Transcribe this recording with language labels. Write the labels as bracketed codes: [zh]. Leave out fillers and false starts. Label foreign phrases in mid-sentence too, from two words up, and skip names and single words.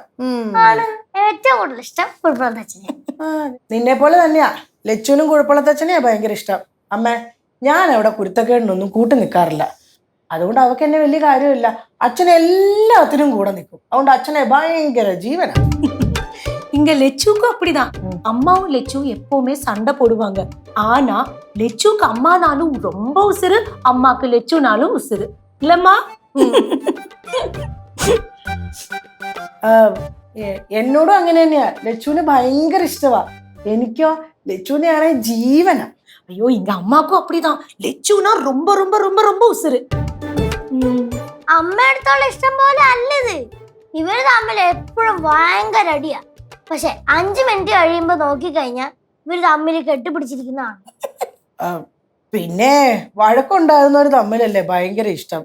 [ml] ആണ് ഏറ്റവും കൂടുതൽ ഇഷ്ടം കുഴപ്പമുള്ളതച്ഛനെ. നിന്നെ പോലെ തന്നെയാ ലച്ചുവിനും കുഴപ്പമുള്ളതച്ഛനെയാ ഭയങ്കര ഇഷ്ടം. അമ്മേ, ഞാൻ അവിടെ കുരുത്തക്കേടിനൊന്നും കൂട്ടി നിൽക്കാറില്ല. അതുകൊണ്ട് അവക്ക് എന്നെ വലിയ കാര്യമില്ല. അച്ഛനെ എല്ലാത്തിനും കൂടെ നിൽക്കും. അതുകൊണ്ട് അച്ഛനെ ഭയങ്കര ജീവനാ. [ta] இங்க லெச்சுக்கும் அப்படிதான். அம்மாவும் லெச்சுவும் எப்பவுமே சண்டை போடுவாங்க. ஆனா லெச்சுக்கு அம்மானாலும் ரொம்ப உசுறு, அம்மாக்கு லெச்சுனாலும் உசுறு. இல்லம்மா? [ml] എന്നോടും അങ്ങനെ തന്നെയാ. ലച്ചുവിനെ ഭയങ്കര ഇഷ്ടമാ. എനിക്കോ ലച്ചുവിനെയാണെ ജീവനാ. [ta] ஐயோ, இங்க அம்மாக்கும் அப்படிதான். லெச்சுனா ரொம்ப ரொம்ப ரொம்ப ரொம்ப உசுறு. [ml] അമ്മയടുത്തുള്ള ഇഷ്ടം പോലെ അല്ലത്. ഇവര് തമ്മിൽ എപ്പോഴും ഭയങ്കര അടിയാ. പക്ഷെ 5 മിനിറ്റ് കഴിയുമ്പോ നോക്കിക്കഴിഞ്ഞാൽ ഇവര് തമ്മിൽ കെട്ടിപ്പിടിച്ചിരിക്കുന്നതാണ്. പിന്നെ വഴക്കുണ്ടാകുന്നവർ തമ്മിലല്ലേ ഭയങ്കര ഇഷ്ടം.